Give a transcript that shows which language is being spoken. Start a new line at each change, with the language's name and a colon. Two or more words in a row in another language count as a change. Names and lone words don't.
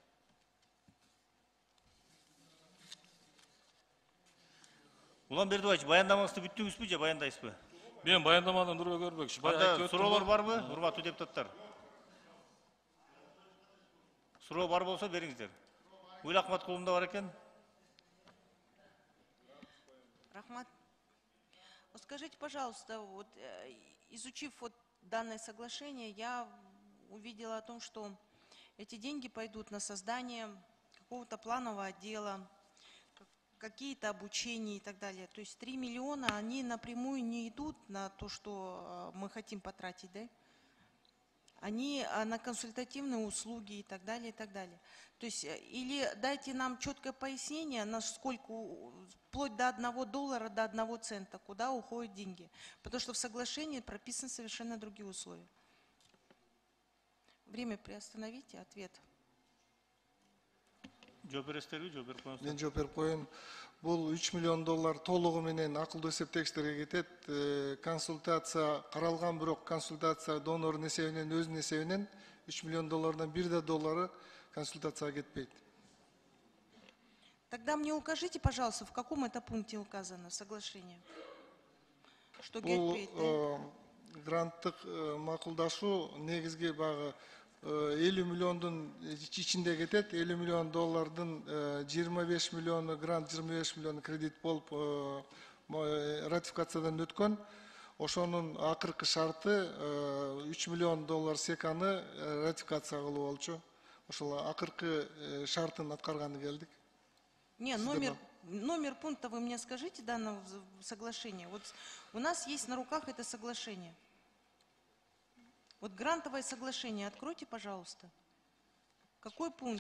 Kyrgyz: Улан Бердибаевич, баяндамаңызды бүттүңүзбү же баяндайсызбы? Мен баяндаманы Нурбек Өмүрбекович Анда суроолор барбы, урматтуу депутаттар? Суроо бар болсо бериңиздер. Уйл Акматкулунда бар экен. Рахмат,
Russian: вот скажите, пожалуйста, вот изучив вот данное соглашение, я увидела о том, что эти деньги пойдут на создание какого-то планового отдела, какие-то обучения и так далее. То есть 3 миллиона, они напрямую не идут на то, что мы хотим потратить, да? Они на консультативные услуги и так далее, и так далее. То есть, или дайте нам четкое пояснение, насколько, вплоть до $1, до 1 цента, куда уходят деньги. Потому что в соглашении прописаны совершенно другие условия. Время приостановите, ответ.
Kyrgyz: Мен жооп берип коеюн. Бул $3 миллион толугу менен акылдуу эсептегичтерге кетет. Консультация каралган, бирок консультация донордун эсебинен, өзүнүн эсебинен $3 миллион $1 консультацияга кетпейт.
Russian: Тогда мне укажите, пожалуйста, в каком это пункте указано в соглашении? Что
Kyrgyz: Бул кетпейт, да? гранттык макулдашуу негизги багы 50 миллиондун ичинде кетет. $50 миллион 25 миллиону грант, 25 миллиону кредит болуп ратификациядан өткөн. Ошонун акыркы шарты $3 миллион секаны ратификация кылуу болчу. Ошол акыркы шартын аткарганы келдик.
Russian: Не, номер пункта вы мне скажите данного соглашения. Вот у нас есть на руках это соглашение. Вот грантовое соглашение откройте, пожалуйста. Какой пункт?